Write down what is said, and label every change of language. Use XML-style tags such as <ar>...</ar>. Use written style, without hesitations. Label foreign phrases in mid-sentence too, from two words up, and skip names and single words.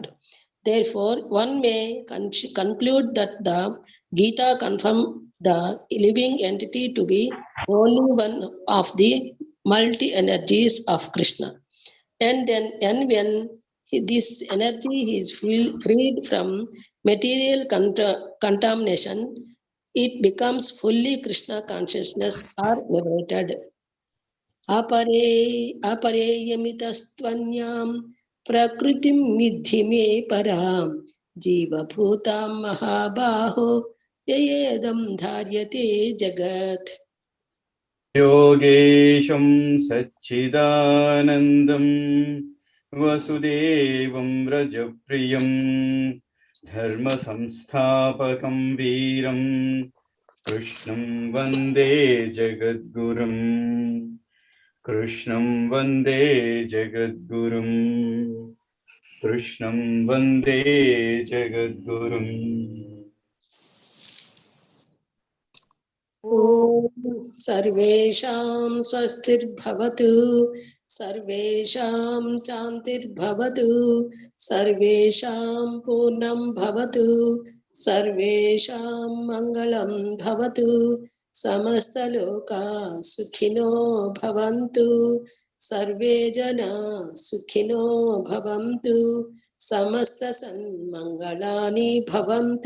<en>Therefore, one may conclude that the Gita confirms the living entity to be only one of the multi-energies of Krishna. And when this energy is freed from material contamination, it becomes fully Krishna consciousness or liberated.</en> <sa>अपरेयमितस्त्वन्यां प्रकृतिं विद्धि मे पराम् जीवभूतां महाबाहो ययेदं धार्यते जगत्. యోగేశం సచ్చిదానందం వసుదేవం వ్రజప్రియం ధర్మ సంస్థాపకం వీరం కృష్ణం వందే జగద్గురుం. కృష్ణం వందే జగద్గురుం. కృష్ణం వందే జగద్గురుం. सर्वेषां स्वस्तिर्भवतु, सर्वेषां शान्तिर्भवतु, सर्वेषां पूर्णं भवतु, सर्वेषां मङ्गलं भवतु, समस्तलोकाः सुखिनो भवन्तु, सर्वे जना सुखिनो भवन्तु, समस्तसन्मङ्गलानि भवन्तु.</sa>